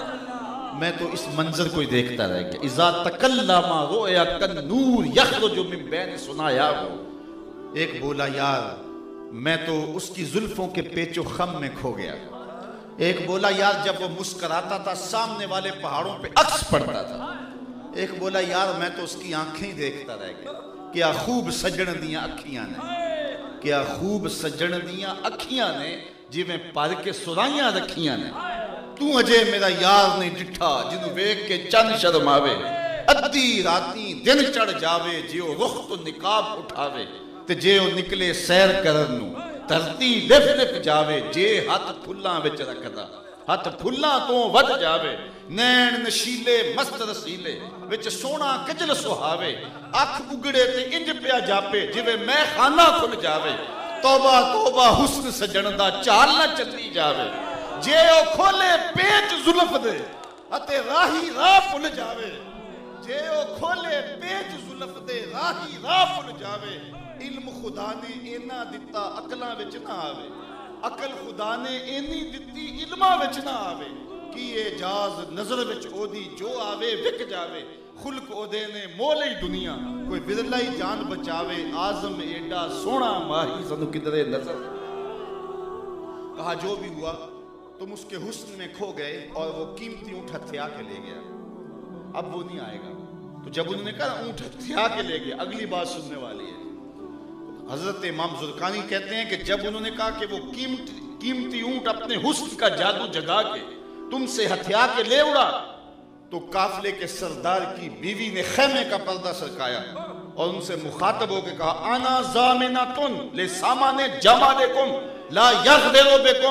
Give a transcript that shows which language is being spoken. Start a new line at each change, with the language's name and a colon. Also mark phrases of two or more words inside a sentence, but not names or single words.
Urdu: میں تو اس منظر کو ہی دیکھتا رہ گیا.
Arabic: اذا تکلم رؤیا کالنور یخرج من بین ثنایاہ.
Urdu: ایک بولا یار میں تو اس کی زلفوں کے پیچ و خم میں کھو گیا. ایک بولا یار جب وہ مسکراتا تھا سامنے والے پہاڑوں پہ عکس پڑتا تھا. ایک بولا یار میں تو اس کی آنکھیں ہی دیکھتا رہ گیا.
Punjabi: کیا خوب سجن دیاں اکھیاں نے، کیا خوب سجن دیاں اکھیاں نے جی میں پر کے سرائیاں رکھیاں نے. تو اجے میرا یار نہیں ڈٹھا جنوں ویکھ کے چند شرماوے. ادھی راتی دن چڑھ جاوے جیو رخ تو نقاب اٹھاوے. تے جے او نکلے سیر کرن نو دھرتی لف لف جاوے. جے ہاتھ پھلاں وچ رکھدا ہاتھ پھلاں تو ود جاوے. نین نشیلے مست رسیلے وچ سونا کجل سہاوے. اکھ اگڑے تے انج پیا جاپے جویں میں خانہ کھل جاوے. توبہ توبہ حسن سجن دا چال نہ چلی جاوے. جے او کھولے پیچ زلف دے اتے راہی راہ پل جاوے. جے او کھولے پیچ زلف دے راہی راہ پل جاوے. علم خدا نے اینا دتا عقلاں وچ نہ آوے. عقل خدا نے اینی دتی علماں وچ نہ آوے. کی اعجاز نظر وچ او دی جو آوے وک جاوے. خلق او دے نے مول ہی دنیا کوئی بدلا ہی جان بچاوے. آزم ایڈا سونا ماہی سنو کدرے نظر.
Urdu: کہا جو بھی ہوا تم اس کے حسن میں کھو گئے اور وہ قیمتی اونٹ ہتھیا کے لے گیا. اب وہ نہیں آئے گا. تو جب انہوں نے کہا اونٹ ہتھیا کے لے گیا اگلی بات سننے والی ہے. حضرت امام زرقانی کہتے ہیں کہ جب انہوں نے کہا کہ وہ قیمتی اونٹ اپنے حسن کا جادو جگا کے تم سے ہتھیا کے لے اڑا تو قافلے کے سردار کی بیوی نے خیمے کا پردہ سرکایا اور ان سے مخاطب ہو کے کہا
Arabic: انا ضامنۃ لسامان جمالکم لا یغدر بکم.